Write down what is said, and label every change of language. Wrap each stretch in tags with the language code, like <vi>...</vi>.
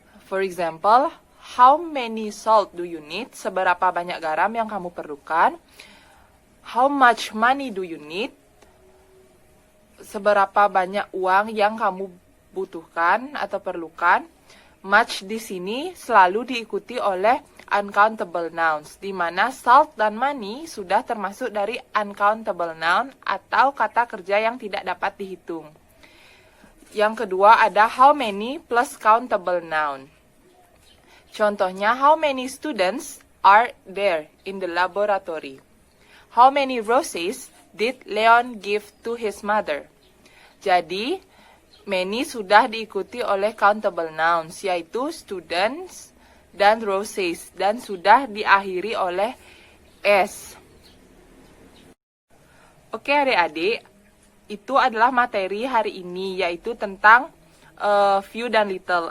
<en>For example, how many salt do you need?</en> <id>Seberapa banyak garam yang kamu perlukan?</id> <en>How much money do you need?</en> <id>Seberapa banyak uang yang kamu butuhkan atau perlukan? Much di sini selalu diikuti oleh uncountable nouns, di mana salt dan money sudah termasuk dari uncountable noun atau kata kerja yang tidak dapat dihitung. Yang kedua ada how many plus countable noun. Contohnya,</id> <en>how many students are there in the laboratory? How many roses did Leon give to his mother?</en> <id>Jadi, many sudah diikuti oleh countable nouns, yaitu students dan roses, dan sudah diakhiri oleh s. Oke adik-adik, itu adalah materi hari ini, yaitu tentang few dan little.</id>